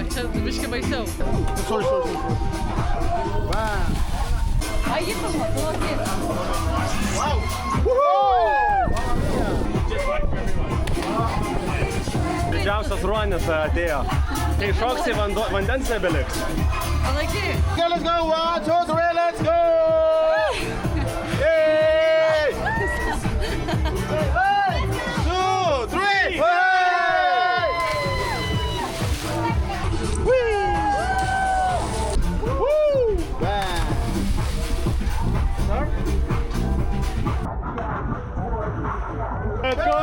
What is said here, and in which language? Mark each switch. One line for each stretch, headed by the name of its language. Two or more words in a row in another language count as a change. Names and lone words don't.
Lithuanian: Čia biški baisiau. Ai, jį pamatuoti. Didžiausias ruonis atėjo. Kai šoksi, vandens nebeliks. Palaiky.
English: Okay, let's go! 1, 2, 3, let's go! Yay! 2, 3! Let's go!